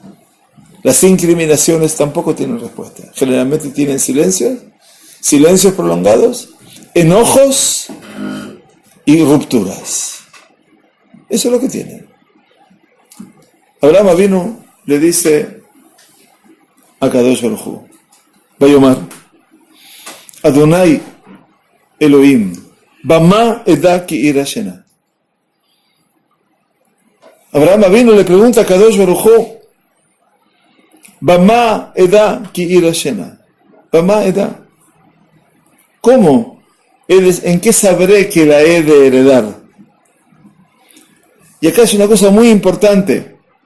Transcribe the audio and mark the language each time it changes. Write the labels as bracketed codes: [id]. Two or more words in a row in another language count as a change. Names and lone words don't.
[es] Las incriminaciones tampoco tienen respuesta. Generalmente tienen silencios prolongados, enojos y rupturas. Eso es lo que tienen. Abraham vino, le dice a [he] קדוש ברוך הוא, ויאמר אדני אלהים במה אדע כי אירשנה. [es] Abraham vino, le pregunta a [he] קדוש ברוך הוא, במה אדע כי אירשנה. במה אדע. ¿Cómo? [es] ¿En qué sabré que la he de heredar? Y acá es una cosa muy importante.